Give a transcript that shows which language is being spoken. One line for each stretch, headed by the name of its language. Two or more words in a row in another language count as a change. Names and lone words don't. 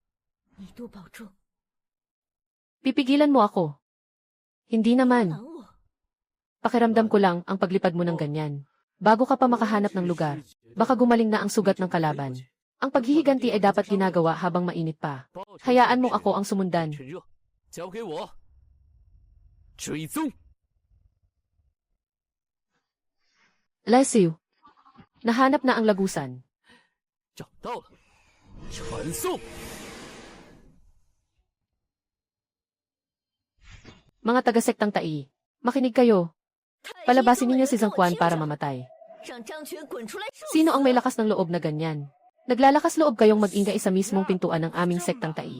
Filipino: Pipigilan mo ako. Hindi naman. Pakiramdam ko lang ang paglipad mo ng ganyan. Bago ka pa makahanap ng lugar, baka gumaling na ang sugat ng kalaban. Ang paghihiganti ay dapat ginagawa habang mainit pa. Hayaan mong ako ang sumundan.
Chinese: 趁热，交给我。追踪。
Filipino: Lesiu. Nahanap na ang lagusan.
Chinese: 找到了，传送。
Filipino: Mga taga-sektang Tai, makinig kayo. Palabasin ninyo si Zhang Quan para mamatay. Sino ang may lakas ng loob na ganyan? Naglalakas loob kayong mag-ingay sa mismong pintuan ng aming sektang Tai.